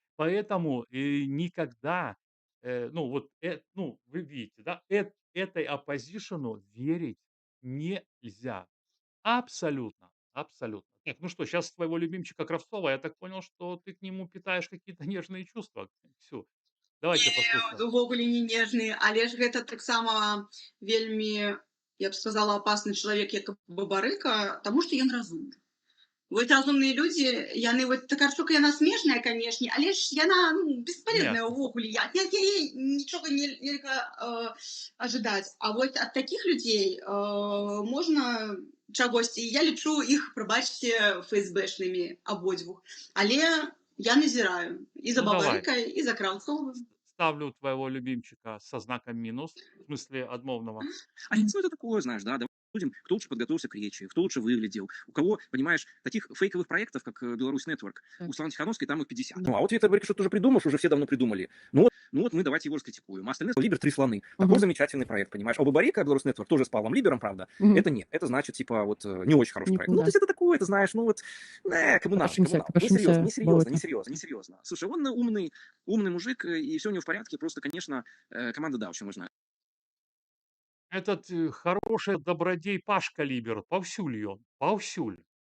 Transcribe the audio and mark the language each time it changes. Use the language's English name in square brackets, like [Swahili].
[Russian] Поэтому никогда, ну, вот, ну, вы видите, да, этой оппозишену верить нельзя. Абсолютно, абсолютно. Так, ну что, сейчас твоего любимчика Кравцова, я так понял, что ты к нему питаешь какие-то нежные чувства. Все, давайте послушаем. [Belarusian] Увогуле не нежны, але ж гэта таксама вельмі я б сказала, опасны чалавек, як Бабарыка, таму што ён разумны. Вот разумныя людзі, яны вот Такарчук, яна смешная, канешне, але ж яна, ну, бесполезная [Russian] Смешно. [Belarusian] ўвогуле. Ад яе нічога нельга ажыдаць. А вот ад такіх людзей можна чагосьці. Я лічу іх, прабачце, ФСБшнымі абодвух. Але я назіраю і за [Russian] Ну, давай. [Belarusian] Бабарыкай, і за Краўцовым. [Russian] Ставлю твоего любимчика со знаком минус, в смысле отмовного. А ну это такое, знаешь, да, давай будем, кто лучше подготовился к речи, кто лучше выглядел, у кого, понимаешь, таких фейковых проектов, как Беларусь Нетворк, у Светланы Тихановской там их 50. Ну, а вот Виктор говорит, что ты уже придумаешь, уже все давно придумали. Ну вот мы давайте его раскритикуем. А остальные Либер 3 слоны. Такой замечательный проект, понимаешь. А у Бабарика Беларусь Нетворк тоже с Павлом Либером, правда. Это нет. Это значит, типа, вот не очень хороший проект. Ну, то есть это такое, ты знаешь, ну вот, коммунал. Не серьезно. Слушай, он умный мужик, и все у него в порядке, просто, конечно, команда, да, очень нужна. Этот хороший добродей Пашка Либер, [Belarusian] паўсюль ён, паўсюль.